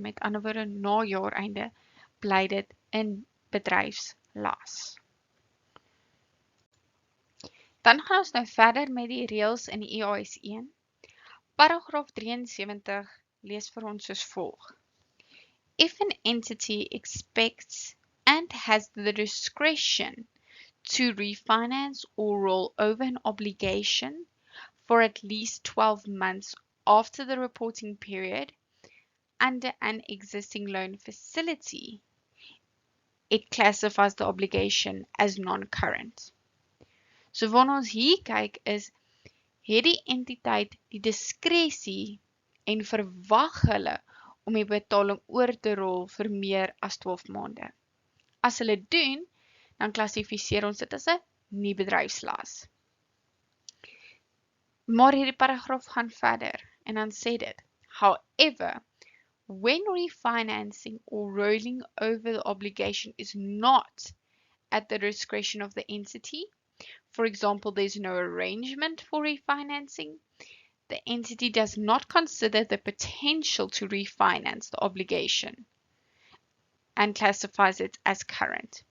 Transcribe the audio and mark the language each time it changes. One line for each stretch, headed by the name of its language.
Afrikaans: Met ander woorde, na jaareinde bly dit in bedryfslas. Dan gaan ons nou verder met die reëls in die IAS 1. Paragraaf 73 lees vir ons soos volg.
English: If an entity expects and has the discretion to refinance or roll over an obligation for at least 12 months after the reporting period under an existing loan facility, it classifies the obligation as non-current.
Afrikaans: So wanneer ons hier kyk is, het die entiteit die diskresie en verwag hulle om die betaling oor te rol vir meer as 12 maande. As hulle doen, dan klassifiseer ons dit as 'n nie bedryfslas. Maar hierdie paragraaf gaan verder en dan sê dit,
English: however, when refinancing or rolling over the obligation is not at the discretion of the entity, for example, there's no arrangement for refinancing, the entity does not consider the potential to refinance the obligation and classifies it as current.